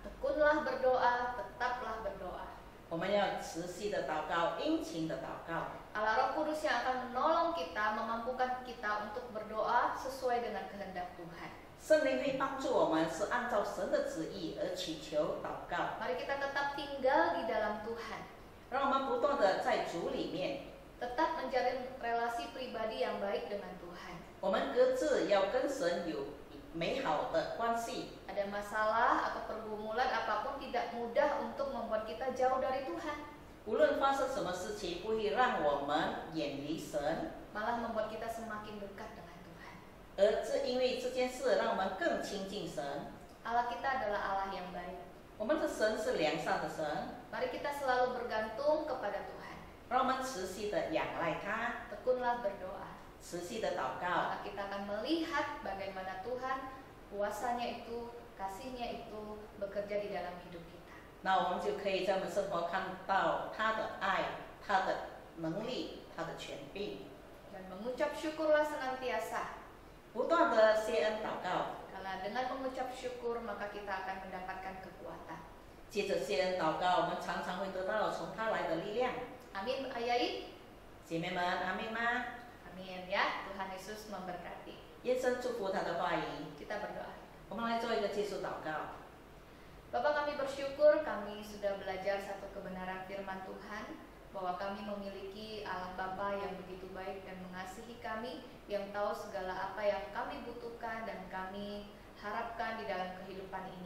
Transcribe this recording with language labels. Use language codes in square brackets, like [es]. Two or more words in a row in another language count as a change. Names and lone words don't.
[id] Tekunlah berdoa, tetaplah berdoa. [zh] 我们要持续的祷告，殷勤的祷告。 [id] Allah Roh Kudus yang akan menolong kita, memampukan kita untuk berdoa sesuai dengan kehendak Tuhan. [zh] 圣灵会帮助我们，是按照神的旨意而祈求祷告。 [id] Mari kita tetap tinggal di dalam Tuhan, [zh] 让我们不断的在主里面， [id] tetap menjalin relasi pribadi yang baik dengan Tuhan. [zh] 我们各自要跟神有美好的关系。 [id] Ada masalah atau pergumulan apapun tidak mudah untuk membuat kita jauh dari Tuhan, [zh] 无论发生什么事情，不会让我们远离神， [id] malah membuat kita semakin dekat dengan Tuhan. [zh] 而是因为这件事让我们更亲近神。 [id] Allah kita adalah Allah yang baik. [zh] 我们的神是良善的神， [id] Mari kita selalu bergantung kepada Tuhan. [zh] 让我们持续的仰赖他， [id] Tekunlah berdoa. [zh] 持续的祷告。 [id] Maka kita akan melihat bagaimana Tuhan kuasanya itu, kasihnya itu bekerja di dalam hidup kita. [zh] 那我们就可以在我们生活看到他的爱、他的能力、他的权柄， [id] Dan mengucap syukurlah senantiasa. [zh] 不断的谢恩祷告。 [id] Karena dengan mengucap syukur maka kita akan mendapatkan kekuatan. [zh] 接着先祷告，我们常常会得到从他来的力量。 [id] Amin, Ayai. [zh] 姐妹们，阿妹吗？ [id] Amin ya, Tuhan Yesus memberkati. [zh] 愿神祝福他的话语。 [id] Kita berdoa. [zh] 我们来做一个结束祷告。 [id] Bapak, kami bersyukur kami sudah belajar satu kebenaran firman Tuhan, bahwa kami memiliki Allah Bapa yang begitu baik dan mengasihi kami, yang tahu segala apa yang kami butuhkan dan kami harapkan di dalam kehidupan ini.